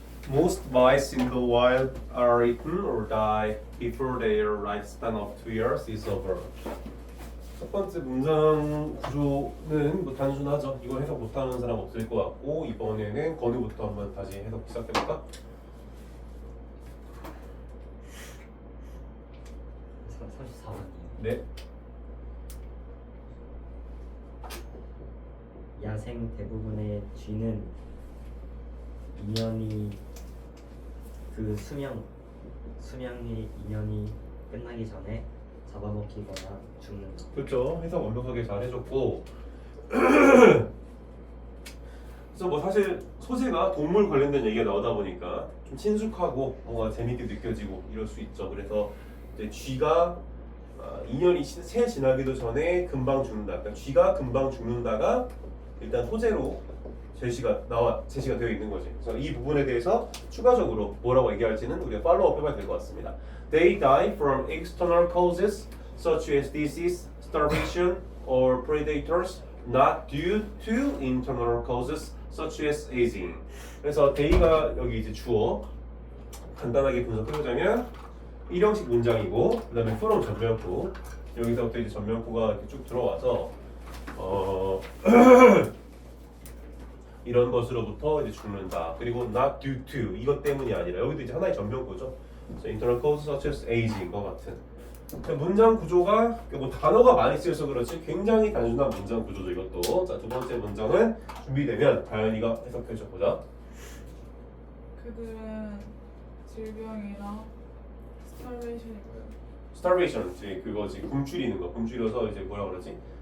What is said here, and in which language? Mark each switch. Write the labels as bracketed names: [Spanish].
[English] Most mice in the wild are eaten or die before their lifespan of 2 years is over. [Korean] 첫 번째 문장 구조는 뭐 단순하죠. 이걸 해석 못하는 사람 없을 것 같고 이번에는 건우부터 한번 다시 해석 시작해볼까? 34번이요. 네. 야생 대부분의 쥐는 인연이 그 수명의 인연이 끝나기 전에 잡아먹히거나 죽는다. 그렇죠. 해석 완벽하게 잘 해줬고 그래서 뭐 사실 소재가 동물 관련된 얘기가 나오다 보니까 좀 친숙하고 뭔가 재밌게 느껴지고 이럴 수 있죠. 그래서 이제 쥐가 2년이 채 지나기도 전에 금방 죽는다. 그러니까 쥐가 금방 죽는다가 일단 소재로 제시가 되어 있는 거지. 그래서 이 부분에 대해서 추가적으로 뭐라고 얘기할지는 우리가 팔로우업 해봐야 될 것 같습니다. [English] They die from external causes such as disease, starvation, or predators, not due to internal causes such as aging. [Korean] 그래서 they가 여기 이제 주어 간단하게 분석해보자면 일형식 문장이고 그 다음에 from 전면구 여기서부터 이제 전면구가 이렇게 쭉 들어와서 이런 것으로부터 이제 죽는다. 그리고 [English] not due to [Korean] 이것 때문이 아니라 여기도 이제 하나의 전면구죠. [English] internal causes such as aging [Korean] 것 같은. 문장 구조가 뭐 단어가 많이 쓰여서 그렇지 굉장히 단순한 문장 구조죠 이것도. 자, 두 번째 문장은 준비되면 다현이가 해석해 줘 보자. 그들은 질병이나 스타베이션이고요. starvation 이제 그거지 굶주리는 거. 굶주려서 이제 뭐라 그러지?